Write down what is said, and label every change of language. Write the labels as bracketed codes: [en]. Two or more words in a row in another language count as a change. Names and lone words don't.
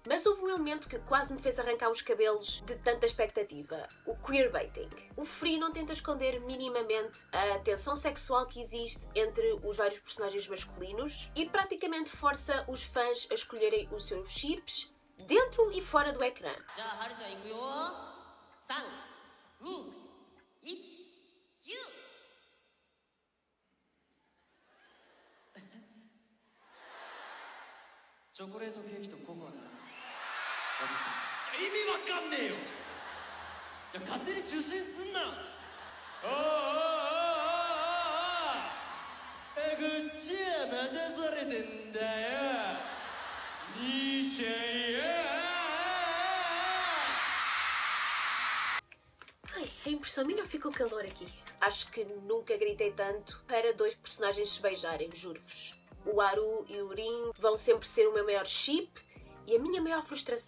[pt] Mas houve um elemento que quase me fez arrancar os cabelos de tanta expectativa: o queerbaiting. O Free não tenta esconder minimamente a tensão sexual que existe entre os vários personagens masculinos e praticamente força os fãs a escolherem os seus chips dentro e fora do ecrã. [ja] チョコレートケーキとココアだ。意味わかんねえよ。いや勝手に受信すんな。こっちは待たされてんだよ。兄ちゃんよ。 [pt] Ai, a impressão minha ficou calor aqui. Acho que nunca gritei tanto para 2 personagens se beijarem, juro-vos. O Haru e o Rin vão sempre ser o meu maior chip e a minha maior frustração.